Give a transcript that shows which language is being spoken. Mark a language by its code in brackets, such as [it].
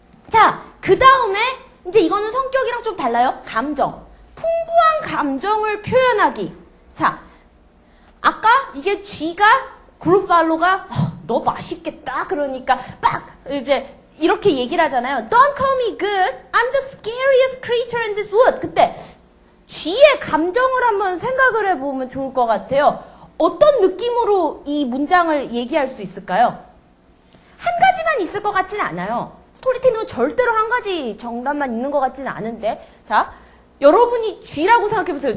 [ko] 자, 그 다음에 이제 이거는 성격이랑 좀 달라요. 감정. 풍부한 감정을 표현하기. 자, 아까 이게 쥐가 그루팔로가 너 맛있겠다 그러니까 막 이제 이렇게 얘기를 하잖아요. [en] Don't call me good. I'm the scariest creature in this wood. [ko] 그때 쥐의 감정을 한번 생각을 해보면 좋을 것 같아요. 어떤 느낌으로 이 문장을 얘기할 수 있을까요? 한 가지만 있을 것 같지는 않아요. 스토리텔링은 절대로 한 가지 정답만 있는 것 같지는 않은데, 자, 여러분이 쥐라고 생각해보세요.